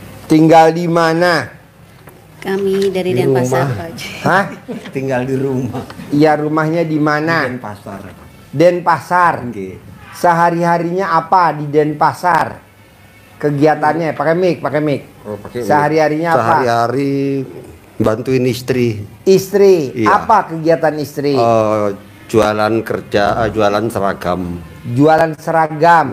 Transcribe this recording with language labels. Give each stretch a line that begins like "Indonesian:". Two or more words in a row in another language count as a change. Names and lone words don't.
Indonesian: Tinggal di mana? Kami dari Di Denpasar, rumah. Pak Haji. Hah? Tinggal di rumah. Iya, rumahnya di mana? Di Denpasar. Denpasar. Nggih. Sehari-harinya apa di Denpasar? Kegiatannya pakai mic, pakai mic. Oh, pakai Sehari-harinya apa? Sehari-hari bantuin istri. Istri. Iya. Apa kegiatan istri? Jualan kerja, jualan seragam. Jualan seragam.